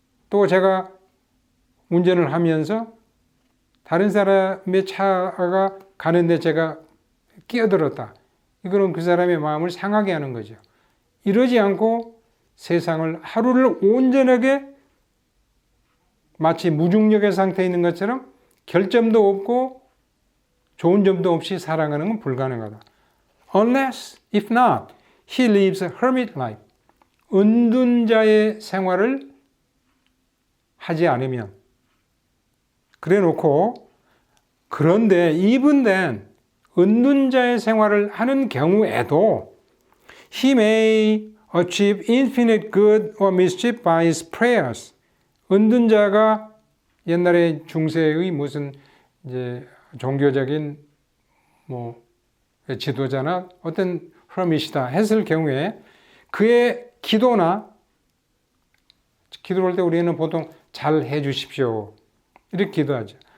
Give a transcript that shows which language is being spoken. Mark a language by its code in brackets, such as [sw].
[ko] 또 제가 운전을 하면서 다른 사람의 차가 가는데 제가 끼어들었다. 이거는 그 사람의 마음을 상하게 하는 거죠. 이러지 않고 세상을 하루를 온전하게 마치 무중력의 상태에 있는 것처럼 결점도 없고 좋은 점도 없이 살아가는 건 불가능하다. [en] Unless, if not, he lives a hermit life. [ko] 은둔자의 생활을 하지 않으면. 그래 놓고 그런데 [en] even then [ko] 은둔자의 생활을 하는 경우에도 [en] he may achieve infinite good or mischief by his prayers. [ko] 은둔자가 옛날에 중세의 무슨 이제 종교적인 뭐 지도자나 어떤 hermit이다 했을 경우에 그의 기도를 할 때 우리는 보통 잘 해주십시오 이렇게 기도하죠.